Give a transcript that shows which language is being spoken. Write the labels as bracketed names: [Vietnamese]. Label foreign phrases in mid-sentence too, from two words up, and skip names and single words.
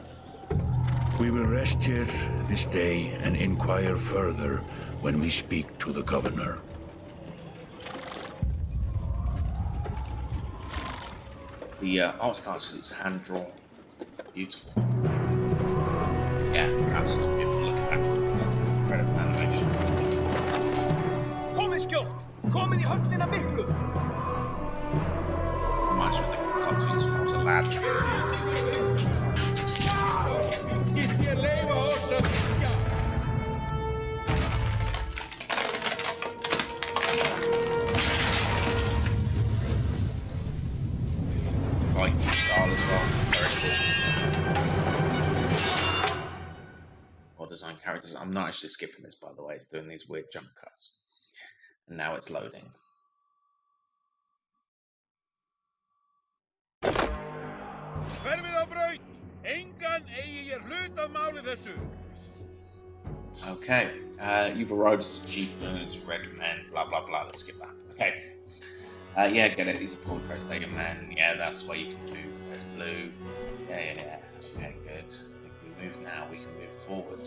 [English] We will rest here this day and inquire further when we speak to the governor. The art style looks hand-drawn. It's beautiful. Yeah, absolutely beautiful. Look at that. It's incredible animation. [Icelandic] Komið skjótt! Komið í höllina miklu! [English] Reminds me of the cartoons when I was a lad. [Icelandic] Gist ég leyfa oss að byggja! [English] Viking style as well. It's very cool. Well designed characters. I'm not actually skipping this, by the way. It's doing these weird jump cuts. And now it's loading. [Icelandic] Hverfið á braut! Engan eigi ég hlut að máli þessu! [English] Okay. You've arrived as chieftains, red men, blah blah blah. Let's skip that. Okay. Yeah, get it. These are portraits. They are men. Yeah, that's why you can move. There's blue. Yeah. Okay, good. If we move now, we can move forwards.